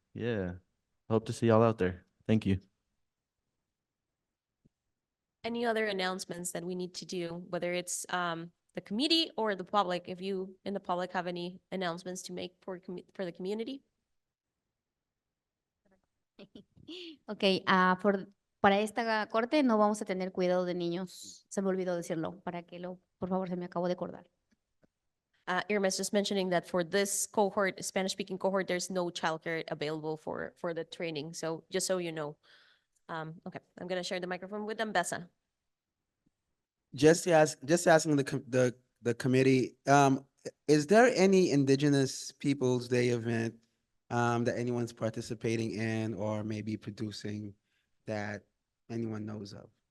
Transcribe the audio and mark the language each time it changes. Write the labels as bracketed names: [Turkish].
[English] Yeah, hope to see y'all out there. Thank you. Any other announcements that we need to do, whether it's the committee or the public? If you in the public have any announcements to make for the community? [Spanish] Ok, para esta corte no vamos a tener cuidado de niños. Se me olvidó decirlo, por favor, se me acabó de acordar. [English] Irma is just mentioning that for this cohort, Spanish-speaking cohort, there's no childcare available for the training. So just so you know. Okay, I'm going to share the microphone with Ambessa. Just asking the committee, is there any Indigenous Peoples Day event that anyone's participating in or maybe producing that anyone knows of?